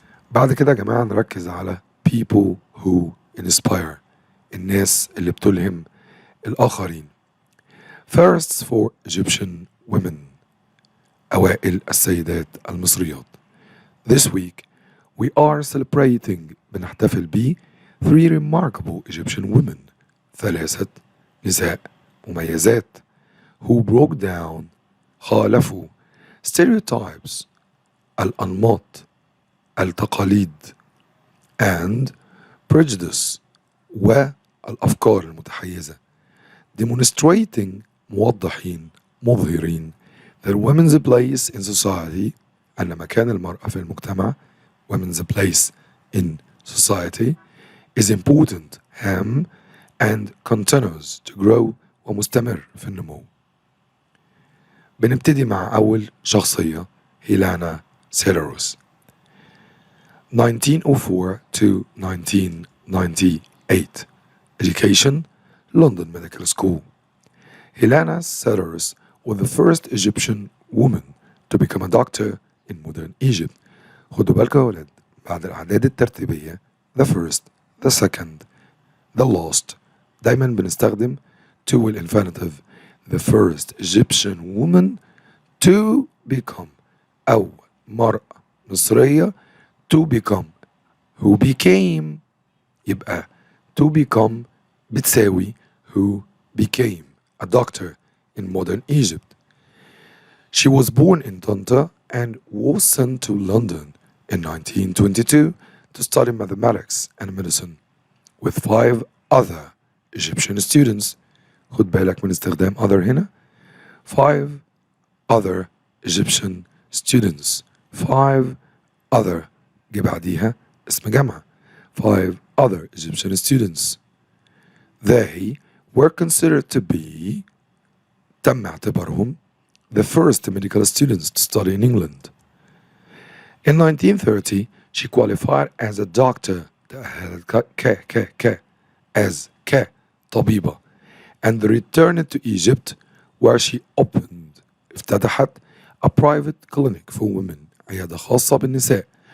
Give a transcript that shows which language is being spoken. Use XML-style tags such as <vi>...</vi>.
<ar>بعد كده يا جماعة نركز على</ar> <en>people who inspire،</en> <ar>الناس اللي بتلهم الآخرين.</ar> <en>firsts for Egyptian women،</en> <ar>أوائل السيدات المصريات.</ar> <en>This week we are celebrating،</en> <ar>بنحتفل ب</ar> <en>3 remarkable Egyptian women،</en> <ar>3 نساء مميزات</ar> <en>who broke down،</en> <ar>خالفوا</ar> <en>stereotypes،</en> <ar>الأنماط، التقاليد</ar> <en>and prejudice،</en> <ar>والأفكار المتحيزة.</ar> <en>demonstrating</en> <ar>موضحين مظهرين</ar> <en>that women's place in society،</en> <ar>أن مكان المرأة في المجتمع</ar> <en>women's place in society is important</en> <ar>هام</ar> <en>and continues to grow</en> <ar>ومستمر في النمو. بنبتدي مع أول شخصية هيلانا سيلروس</ar> <en>1904 to 1998 Education London Medical School. Helena Setters was the first Egyptian woman to become a doctor in modern Egypt.</en> <ar>خدوا بالكم يا ولاد، بعد الأعداد الترتيبية</ar> <en>the first, the second, the last,</en> <ar>دايما بنستخدم</ar> <en>to الانفينيتيف the first Egyptian woman to become</en> <ar>أو مرأة مصرية</ar> <en>to become who became</en> <ar>يبقى</ar> <en>to become</en> <ar>بتساوي</ar> <en>who became a doctor in modern Egypt. She was born in Tanta and was sent to London in 1922 to study mathematics and medicine with 5 other Egyptian students.</en> <ar>خد بالك من استخدام other هنا.</ar> <en>5 other Egyptian students.</en> <ar>5 other جه بعديها اسم جمع.</ar> <en>5 other Egyptian students. They were considered to be</en> <ar>تم اعتبارهم</ar> <en>the first medical students to study in England. In 1930, she qualified as a doctor</en> <ar>تأهلت</ar> <en>as</en> <ar>طبيبة</ar> <en>and returned to Egypt where she opened</en> <ar>افتتحت</ar> <en>a private clinic for women</en> <ar>عيادة خاصة بالنساء.</ar>